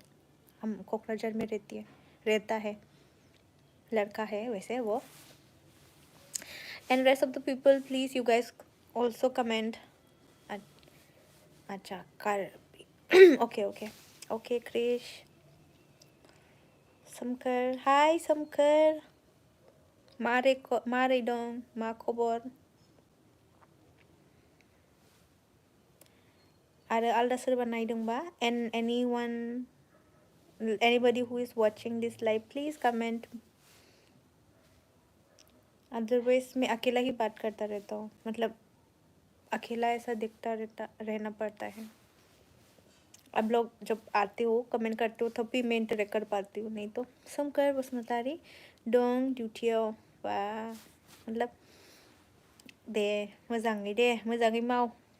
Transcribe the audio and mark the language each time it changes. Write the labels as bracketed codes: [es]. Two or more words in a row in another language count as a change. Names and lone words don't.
[hi] हम कोकराझार में रहता है. लड़का है वैसे वो. [en] and rest of the people please you guys also comment. [hi] अच्छा कार्बी. [en] okay okay okay. Krish Samkar. [brx] हाय समकर. मारे दङ मा खबर. आरो आलदा सोरबा नायदोंबा [en] and anybody who is watching this live please comment. [hi] अदरवाइज मैं अकेला ही बात करता रहता हूँ. मतलब अकेला ऐसा दिखता रहना पड़ता है. अब लोग जब आते हो कमेंट करते हो तब भी मैं इंटरेक्ट कर पाती हूँ. [brx] नहीं तो समकर बसुमतारी डोंग ड्यूटियो. वाह मतलब दे मोजाङै माव.